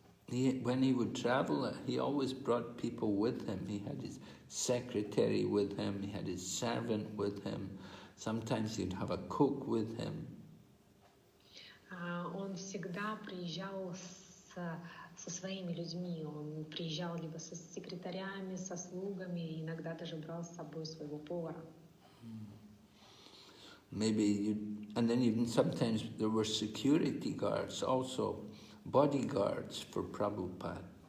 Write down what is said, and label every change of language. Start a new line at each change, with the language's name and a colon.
English: When he would travel, he always brought people with him. He had his secretary with him, he had his servant with him. Sometimes he'd have a cook with him.
Russian: Он всегда приезжал со своими людьми. Он приезжал либо со секретарями, со слугами, иногда даже брал с собой своего повара.
English: And then even sometimes there were security guards also, bodyguards for Prabhupada.